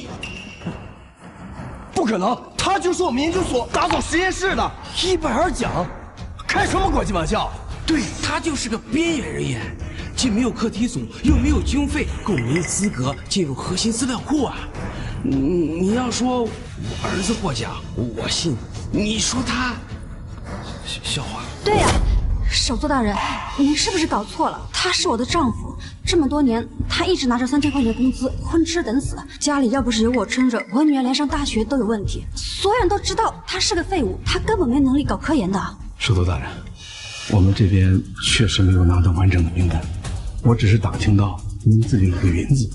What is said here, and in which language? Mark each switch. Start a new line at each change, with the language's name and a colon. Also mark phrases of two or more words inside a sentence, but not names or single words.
Chinese: 不可能，他就是我們研究所打造實驗室的伊貝爾獎，開什麼國際玩笑？對，他就是個邊緣人員，既沒有課題組，又沒有經費，更沒資格進入核心資料庫啊！你要說我兒子獲獎，我信；你說他，笑話。對呀，首座大人，您是不是搞錯了？他是我的丈夫，這麼多年，他一直拿着3000 塊錢工資，混吃等死。家裡要不是有我撐着，我女兒連上大學都有問題。所有人都知道他是個廢物，他根本沒能力搞科研的。首座大人，我們這邊確實沒有拿到完整的名單，我只是打聽到您自己有個雲字，